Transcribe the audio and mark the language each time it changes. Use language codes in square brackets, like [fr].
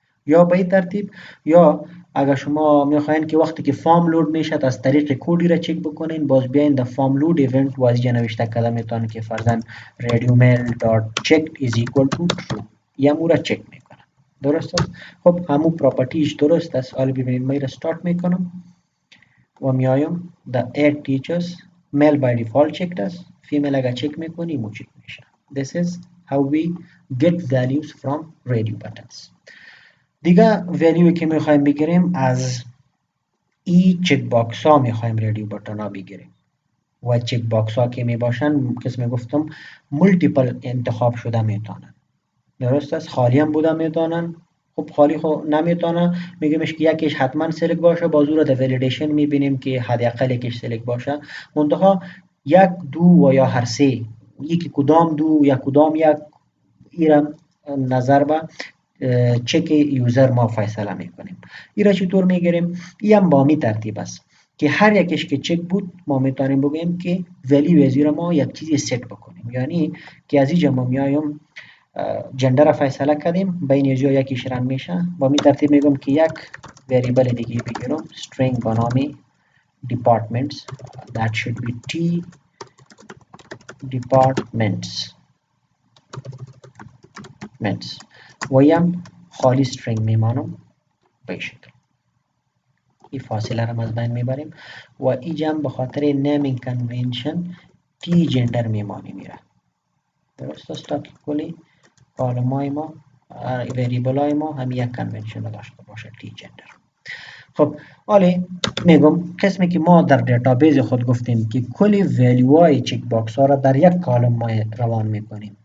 [fa] یا به این ترتیب یا اگر شما میخواین که وقتی که فارم لود میشه از طریق کدی را چک بکنین باز بیاین در فارم لود ایونت و از اینجا نوشته کده میتونین که فرضاً [en] radio mail dot checked is equal to true [fa] یا مو را چک میکنه. درست است؟ خب همون پراپرتیش درست است. حالا ببینید من را استارت میکنم و میایم در add teachers [en] male by default checked [fa] است female اگر چک میکنی مو چک میشه. [en] This is how we get values from radio buttons. [fa] دیگه ولیوی که میخوایم بگیریم از ای چک باکس ها میخوایم رادیو بتن ها بگیریم و چک باکس ها که میباشن کس میگفتم مولتیپل انتخاب شده میتونن. درست است؟ خالی هم بوده میتونن. خب خالی خب نمیتونه میگیمش که یکیش حتما سلک باشه بازو رو در ولیدیشن میبینیم که حداقل یکیش سلک باشه منتها یک دو و یا هر سه یکی کدام دو یا کدام یک ایرم نظر به چک یوزر ما فیصله میکنیم. این را چطور میگیریم؟ این هم با می ترتیب است که هر یکش که چک بود ما میتونیم بگیم که ولیو از را ما یک چیزی ست بکنیم یعنی که از اینجا ما میایم جندر را فیصله کردیم بین از یکیش رن میشه با می ترتیب میگم که یک وریبل دیگه بگیرم string با نام [en] departments, that should be T departments [fa] ویم خالی string میمانم به این شکل. این فاصله را از بین میبریم و اینجا به خاطر نیمینگ کنونشن تی جندر میمانی میره. درست است تا که کلی کالم های ما وریبل های ما هم یک کنونشن داشته باشه تی جندر. خب حالا میگم قسمی که ما در دیتابیس خود گفتیم که کلی ولیو های چک باکس ها را در یک کالم ما روان میکنیم.